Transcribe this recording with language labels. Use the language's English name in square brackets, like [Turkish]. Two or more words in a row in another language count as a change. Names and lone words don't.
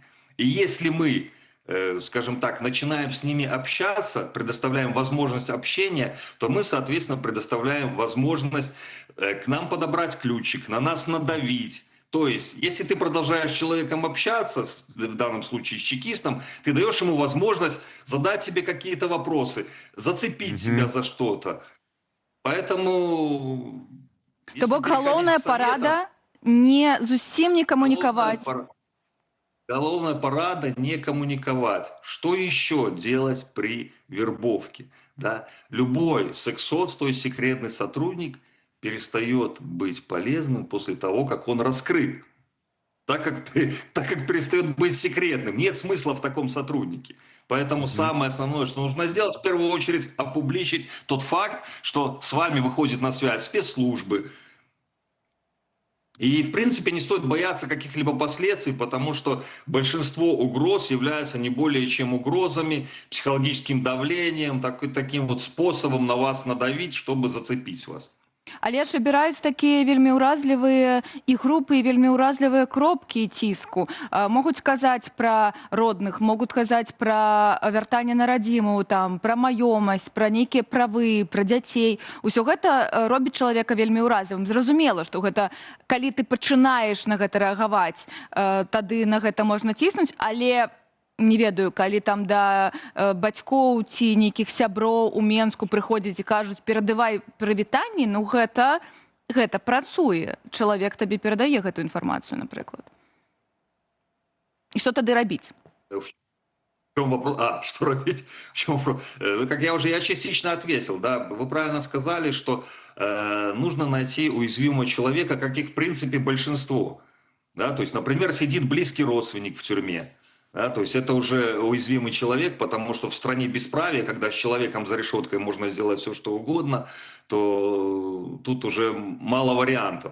[Russian] И если мы, скажем так, начинаем с ними общаться, предоставляем возможность общения, то мы, соответственно, предоставляем возможность к нам подобрать ключик, на нас надавить. То есть, если ты продолжаешь с человеком общаться, в данном случае с чекистом, ты даешь ему возможность задать себе какие-то вопросы, зацепить себя за что-то. Поэтому... [Belarusian] То бок галоўная парада не зусім не камунікаваць. [Russian] Головная парада не коммуниковать. Что еще делать при вербовке? Да? Любой сексот, то есть секретный сотрудник, перестает быть полезным после того, как он раскрыт. Так как перестает быть секретным. Нет смысла в таком сотруднике. Поэтому самое основное, что нужно сделать, в первую очередь, опубличить тот факт, что с вами выходит на связь спецслужбы. И, в принципе, не стоит бояться каких-либо последствий, потому что большинство угроз являются не более чем угрозами, психологическим давлением, таким вот способом на вас надавить, чтобы зацепить вас. [Belarusian] Але ж абіраюць такія вельмі ўразлівыя і групы, і вельмі ўразлівыя кропкі ціску. Могуць казаць пра родных, могуць казаць пра вяртанне на радзіму, там, пра маёмасць, пра нейкія правы, пра дзяцей. Усё гэта робіць чалавека вельмі ўразлівым. Зразумела, што гэта, калі ты пачынаеш на гэта рэагаваць, тады на гэта можна ціснуць, але не ведаю, калі там да бацькоў ці нейкіх сяброў у Менску прыходзяць і кажуць, перадавай прывітанні, ну гэта працуе. Чалавек табе перадае гэту інфармацыю, напрыклад. І што тады рабіць? [Russian] В чем вопрос? Что робить? В чем вопрос? Как я частично ответил, да, вы правильно сказали, что нужно найти уязвимого человека, как их в принципе большинство. Да? То есть, например, сидит близкий родственник в тюрьме. Да, то есть это уже уязвимый человек, потому что в стране бесправия, когда с человеком за решеткой можно сделать все, что угодно, то тут уже мало вариантов.